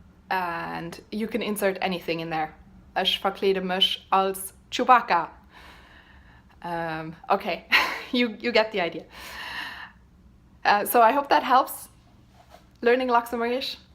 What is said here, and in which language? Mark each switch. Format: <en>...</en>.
<en>And you can insert anything in there.</en> <lb>Ich verkleede mich als Chewbacca.</lb> <en>Okay, you get the idea. So I hope that helps learning Luxembourgish.</en>